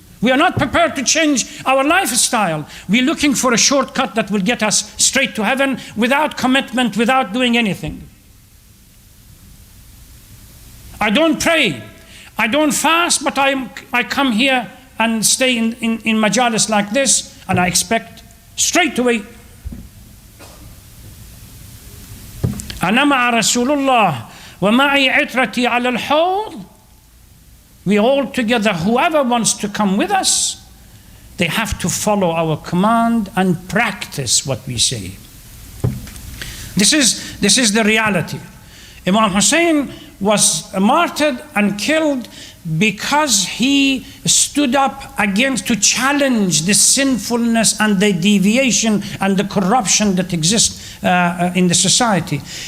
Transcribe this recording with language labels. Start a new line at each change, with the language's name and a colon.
English: We are not prepared to change our lifestyle. We're looking for a shortcut that will get us straight to heaven without commitment, without doing anything. I don't pray, I don't fast, but I come here and stay in Majaalis like this, and I expect straight away.
Arabic: أنا مع رسول الله ومعي عترتي على الحوض.
English: We all together, whoever wants to come with us, they have to follow our command and practice what we say. This is the reality. Imam Hussein was martyred and killed because he stood up against, to challenge the sinfulness and the deviation and the corruption that exists in the society.